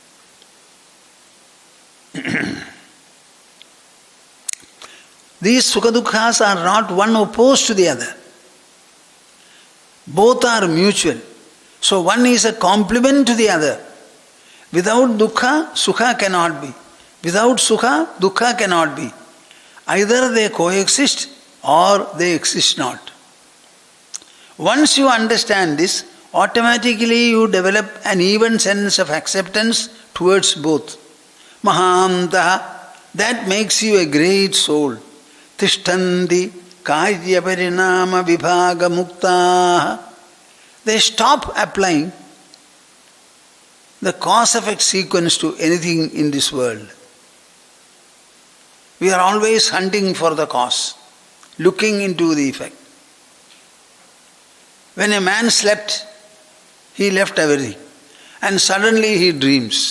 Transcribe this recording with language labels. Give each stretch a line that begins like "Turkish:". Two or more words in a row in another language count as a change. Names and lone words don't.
English: These
Sanskrit: sukha dukkhas
English: are not one opposed to the other. Both are mutual. So one is a complement to the other. Without dukkha, sukha cannot be. Without sukha, dukkha cannot be. Either they coexist or they exist not. Once you understand this, automatically you develop an even sense of acceptance towards both. Mahantaha, that makes you a great soul.
Sanskrit: Tishtandi karya parinama vibhaga mukta.
English: They stop applying the cause-effect sequence to anything in this world. We are always hunting for the cause, looking into the effect. When a man slept, he left everything, and suddenly he dreams.